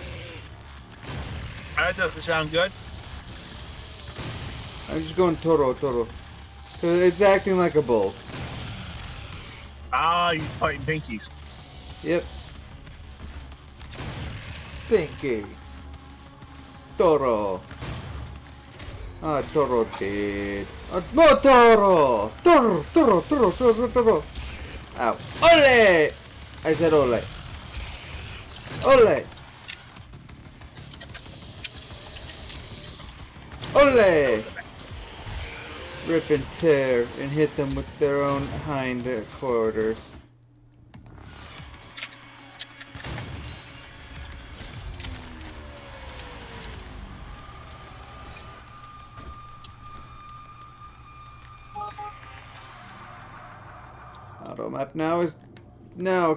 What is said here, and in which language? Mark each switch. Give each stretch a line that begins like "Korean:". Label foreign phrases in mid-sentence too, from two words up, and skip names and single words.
English: That doesn't sound good. I'm just going Toro, Toro. 'Cause it's acting like a bull. Ah, you fighting pinkies. Yep. Pinky. Toro. Ah, Toro dead. No, Toro! Toro! Toro! Toro! Toro! Toro! Ow. Ole! I said ole. Ole! Ole! Rip and tear and hit them with their own hind quarters. Auto map now.